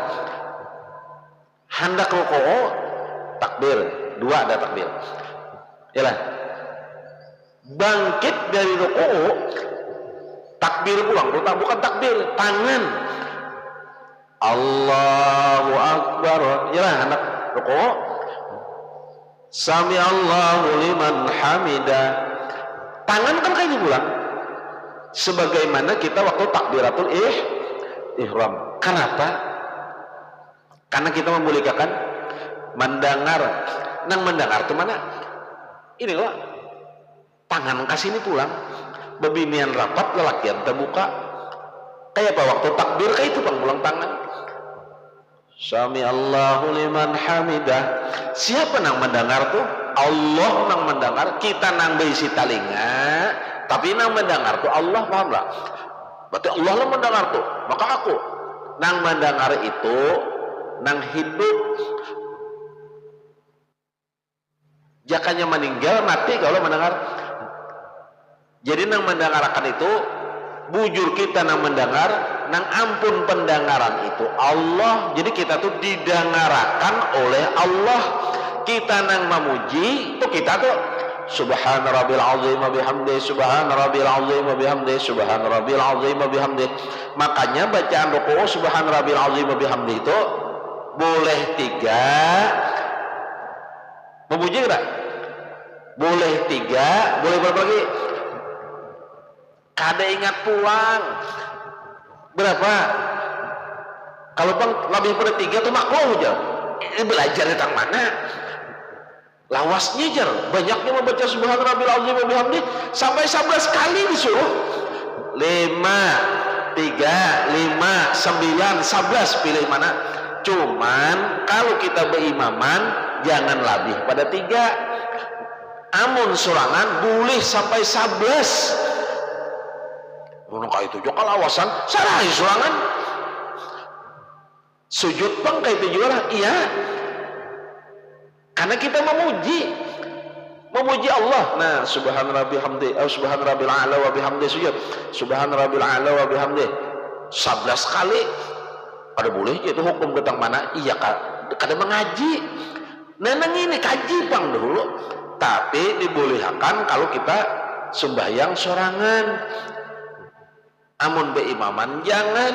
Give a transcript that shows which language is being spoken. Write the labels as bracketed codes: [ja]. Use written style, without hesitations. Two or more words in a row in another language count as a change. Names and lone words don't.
[bjn] Hendak ruku'u takbir, 2 ada takbir. Ya lah. Bangkit dari ruku'u takbir pulang, bukan takbir, tangan. [ar] الله أكبر. [bjn] Ya lah, hendak ruku'u [ar] سمع الله لمن حمده. [bjn] Tangan kan kayak pulang. Sebagaimana kita waktu takbiratul ihram. Kenapa? Karena kita membolehkan mendengar. Nang mendengar itu mana? Ini loh, tangan kasih ini pulang, bebinian rapat, lelakian terbuka. Kayak apa waktu takbir kayak itu bang, pulang tangan. [ar] سمع الله لمن حمده. [bjn] Siapa nang mendengar tuh? Allah nang mendengar. Kita nang berisi telinga, tapi nang mendengar tuh Allah, paham lah? Berarti Allah lah mendengar tuh. Maka aku nang mendengar itu nang hidup. Jakanya meninggal mati kalau mendengar. Jadi nang mendengarkan itu bujur kita nang mendengar, nang ampun pendengaran itu Allah. Jadi kita tuh didengarakan oleh Allah. Kita nang memuji tuh kita tuh [ar] سبحان ربي العظيم وبحمده, سبحان ربي العظيم وبحمده, سبحان ربي العظيم وبحمده. [bjn] Makanya bacaan ruku [ar] سبحان ربي العظيم وبحمده [bjn] itu boleh 3, memuji enggak? Boleh 3, boleh berapa lagi? Kada ingat pulang berapa? Kalau bang lebih pada 3 tuh makruh aja. Ini belajar tentang mana? Lawasnya jar, banyaknya membaca [ar] سبحان ربي العظيم وبحمده [bjn] sampai 11 kali disuruh. 5, 3, 5, 9, 11 pilih mana? Cuman kalau kita berimaman jangan lebih pada 3. Amun sorangan boleh sampai 11. Ngono kayak itu juga lawasan salah sorangan. Sujud bang kayak itu juga iya. Karena kita memuji Allah. Nah, [ar] سبحان ربي الحمد سبحان ربي الأعلى وبحمده sujud. سبحان ربي الأعلى وبحمده 11 kali. [bjn] Ada boleh itu hukum tentang mana? Iya kada mengaji. Nah, ini kaji bang dulu. Tapi dibolehkan kalau kita sembahyang sorangan. Amun beimaman jangan.